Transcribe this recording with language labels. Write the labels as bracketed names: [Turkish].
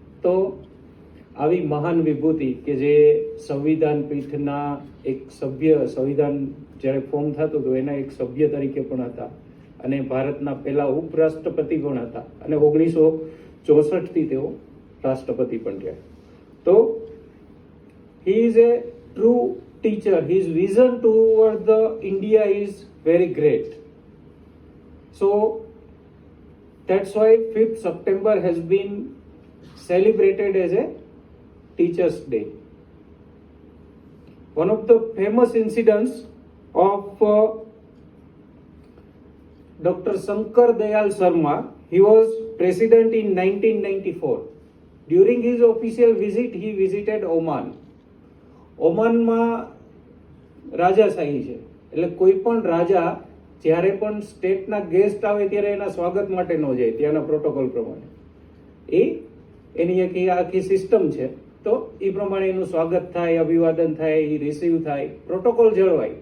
[Gujarati] તો આવી મહાન વિભૂતિ કે જે સંવિધાન પીઠના એક સભ્ય, સંવિધાન જ્યારે ફોર્મ થતું હતું એના એક સભ્ય તરીકે પણ હતા અને ભારતના પહેલા ઉપરાષ્ટ્રપતિ પણ હતા અને 1964 થી તેઓ રાષ્ટ્રપતિ પણ રહ્યા. [English] તો he is a true teacher. His vision toward the India is very great. So that's why 5th September has been celebrated as a Teachers' Day. One of the famous incidents of Dr. Shankar Dayal Sharma, he was president in 1994. During his official visit, he visited Oman. [Gujarati] ઓમાનમાં રાજાશાહી છે, એટલે કોઈ પણ રાજા જ્યારે પણ સ્ટેટના guest આવે ત્યારે એના સ્વાગત માટે ન જાય ત્યાંના પ્રોટોકોલ પ્રમાણે. એની એક આખી સિસ્ટમ છે, તો એ પ્રમાણે એનું સ્વાગત થાય, અભિવાદન થાય, એ રિસીવ થાય, પ્રોટોકોલ જળવાય.